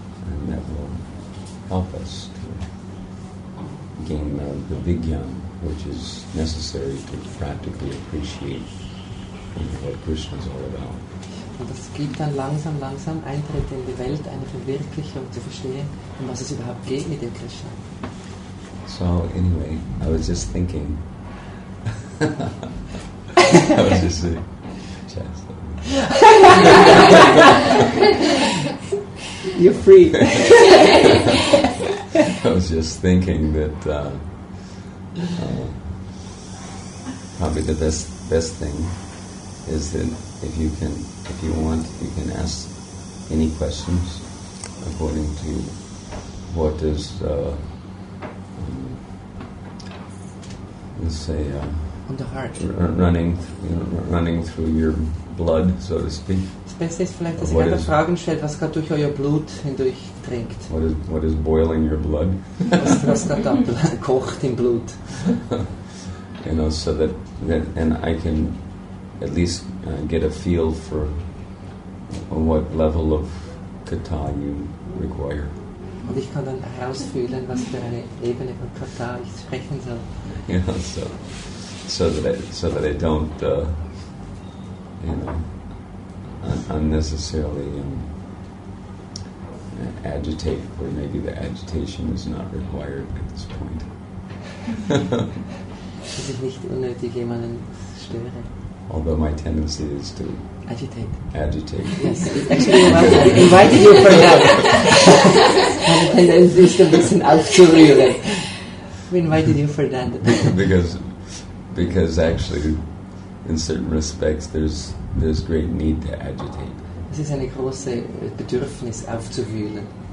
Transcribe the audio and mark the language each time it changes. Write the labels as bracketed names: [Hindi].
[English] And that will help us to gain the Vigyan, which is necessary to practically appreciate what Krishna is all about. [German] Und das gibt dann langsam Eintritt in die Welt, eine Verwirklichung zu verstehen, um was es überhaupt geht mit dem Krishna. [English] So anyway, I was just thinking. I was just You're free. I was just thinking that probably the best thing is that if you want, you can ask any questions according to what is, let's say, On the heart. running through your blood, so to speak. [German] Das Beste ist vielleicht, dass ihr einfach Fragen stellt, was gerade durch euer Blut hindurch trinkt. [English] What is boiling your blood? [German] Was gerade da kocht im Blut. [English] You know, so that and I can at least get a feel for what level of kata you require. [German] Und ich kann dann herausfühlen, was für eine Ebene von Kata ich sprechen soll. [English] You know, so that I don't, you know, unnecessarily agitate, where maybe the agitation is not required at this point. [German] Dass ich nicht unnötig jemanden störe. [English] Although my tendency is to Agitate. Yes, actually I invited you for that. [German] Meine Tendenz ist ein bisschen aufzurühren. [English] We invited you for that. because actually, in certain respects, there's there's great need to agitate. [German] Es ist eine große Bedürfnis aufzuwühlen.